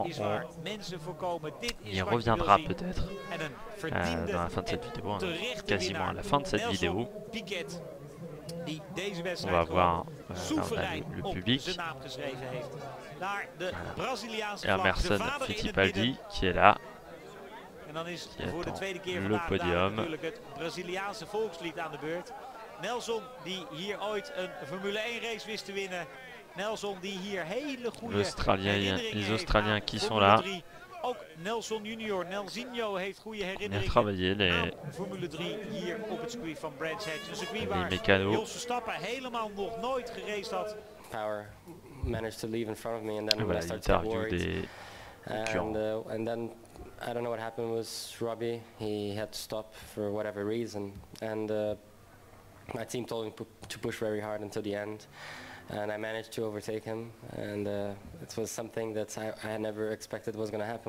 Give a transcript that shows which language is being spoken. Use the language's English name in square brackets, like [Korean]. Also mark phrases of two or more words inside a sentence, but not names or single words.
[French] On y reviendra peut-être dans la fin de cette vidéo, hein, quasiment à la fin de cette vidéo. On va voir le public. Emerson Fittipaldi qui est là, qui attend le podium. [Dutch] Nelson die hier ooit een Formule 1 race wist te winnen. Nelson die hier hele goede [French] les Australiens qui sont là. [Dutch] Ook Nelson Junior, Nelsinho heeft goede herinneringen aan Formule 3 hier op het circuit van Brands Hatch. Een circuit waar Jos Verstappen helemaal nog nooit geraced had. [English] Power managed to leave in front of me, and then when I started to get worried, and then I don't know what happened with Robbie. He had to stop for whatever reason, and my team told him to push very hard until the end, and I managed to overtake him, and it was something that I had never expected was going to happen.